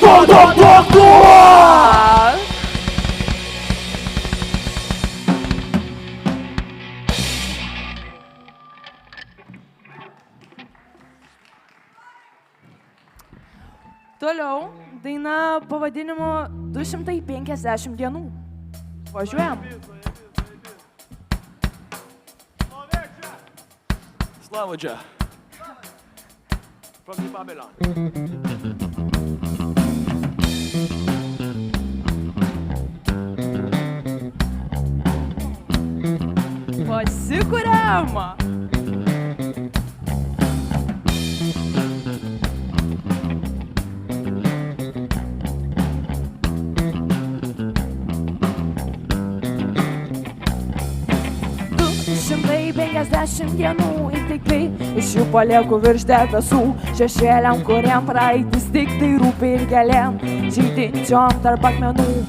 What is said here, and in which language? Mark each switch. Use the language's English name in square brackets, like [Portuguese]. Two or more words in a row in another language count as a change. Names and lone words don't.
[Lithuanian] Toliau daina pavadinimu 250 dienų. Važiuojam. Slavoja. [English] From the Babylon. [Lithuanian] Pasikuriam. Šimtai 50 dienų ir tik tai iš jų palieku virš debesų šešėliam, kuriam praeitis tik tai rūpi ir gėlėm žydinčiom tarp akmenų.